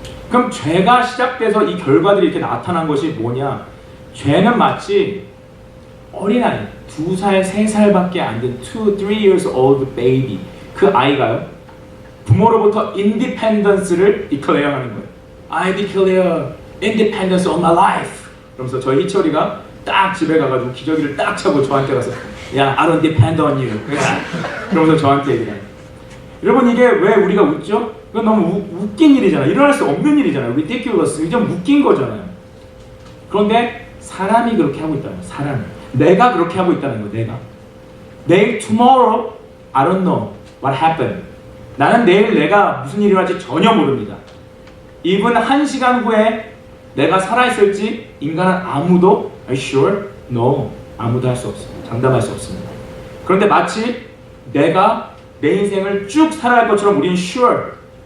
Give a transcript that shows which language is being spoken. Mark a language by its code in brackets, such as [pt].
[ko] 그럼 죄가 시작돼서 이 결과들이 이렇게 나타난 것이 뭐냐? 죄는 마치 어린아이 2살, 3살밖에 안 된 [en] 2, 3 years old baby [ko] 그 아이가요. 부모로부터 인디펜던스를 declare 하는 거예요. [en] I declare independence of my life. [ko] 그러면서 저희 희철이가 딱 집에 가가지고 기저귀를 딱 차고 저한테 가서 야, [en] I don't depend on you. [ko] 그러면서 저한테 얘기해요. 여러분 이게 왜 우리가 웃죠? 이건 너무 웃긴 일이잖아요. 일어날 수 없는 일이잖아요. ridiculous. 이게 좀 웃긴 거잖아요. 그런데 사람이 그렇게 하고 있다는 거예요. 사람이. 내가 그렇게 하고 있다는 거예요. 내가. 내일 [en] tomorrow I don't know what happened. [ko] 나는 내일 내가 무슨 일이 일어날지 전혀 모릅니다. even 1시간 후에 내가 살아있을지 인간은 아무도 [en] Are you sure? [ko] No. 아무도 할 수 없습니다. 장담할 수 없습니다. 그런데 마치 내가 내 인생을 쭉 살아갈 것처럼 우리는 sure.